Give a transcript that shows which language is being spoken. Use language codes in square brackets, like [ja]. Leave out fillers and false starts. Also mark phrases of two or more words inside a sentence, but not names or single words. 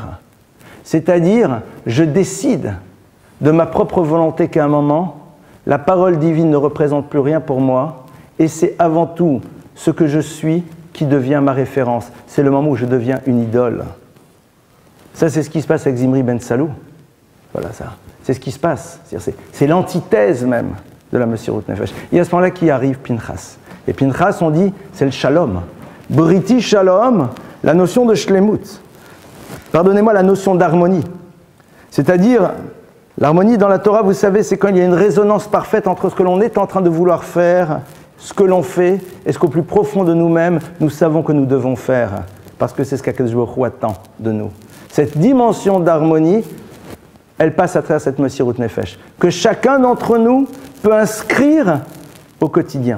[fr] C'est-à-dire, je décide de ma propre volonté qu'à un moment, la parole divine ne représente plus rien pour moi, et c'est avant tout ce que je suis qui devient ma référence. C'est le moment où je deviens une idole. Ça, c'est ce qui se passe avec Zimri ben Salou. Voilà ça. C'est ce qui se passe. C'est l'antithèse même de la [he] מסירות נפש. [fr] Et à ce moment-là, qui arrive Pinchas. Et Pinchas, on dit, c'est le shalom. [he] בריתי שלום, [fr] la notion de shlemut. Pardonnez-moi, la notion d'harmonie. C'est-à-dire, l'harmonie dans la Torah, vous savez, c'est quand il y a une résonance parfaite entre ce que l'on est en train de vouloir faire, ce que l'on fait, et ce qu'au plus profond de nous-mêmes, nous savons que nous devons faire. Parce que c'est ce qu' [he] הקדוש ברוך הוא [fr] attend de nous. Cette dimension d'harmonie, elle passe à travers cette [he] מסירות נפש, [fr] que chacun d'entre nous peut inscrire au quotidien.